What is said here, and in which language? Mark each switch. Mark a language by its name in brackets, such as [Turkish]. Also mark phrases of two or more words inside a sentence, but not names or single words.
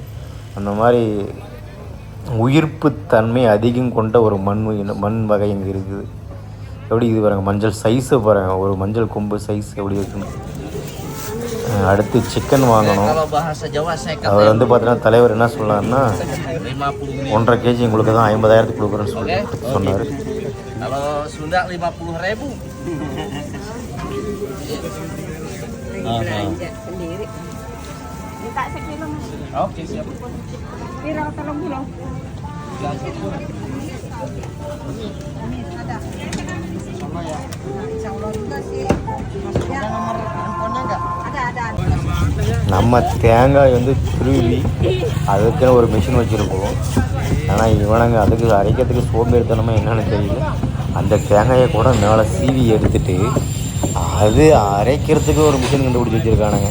[Tamil] அந்த மாதிரி உயிர்ப்பு தன்மை அதிகம் கொண்ட ஒரு மண் வகை இங்கே இருக்குது. எப்படி இது பாருங்கள், மஞ்சள் சைஸை பாருங்கள், ஒரு மஞ்சள் கொம்பு சைஸ் எப்படி இருக்குன்னு. அடுத்து சிக்கன் வாங்கணும். அவர் வந்து பார்த்தீங்கன்னா தலைவர் என்ன சொன்னார்னா 1.5 kg உங்களுக்கு தான் 50,000 கொடுக்குறேன்னு சொல்லி சொன்னார். [Indonesian] Oke, siap. Kira tolong dulu. Sama ya. Insya Allah juga sih. Maksudnya nomor handphonenya enggak? Ada. [Tamil] நம்ம தேங்காய் வந்து துருவி அதுக்குன்னு ஒரு மிஷின் வச்சுருக்கோம். ஆனால் இவனுங்க அதுக்கு அரைக்கிறதுக்கு சோம்பேறித்தனமா என்னன்னு தெரியல. அந்த தேங்காயை கூட மேலே சீவி எடுத்துட்டு அது அரைக்கிறதுக்கு ஒரு மிஷின் கண்டுபிடிச்சி வச்சுருக்கானுங்க.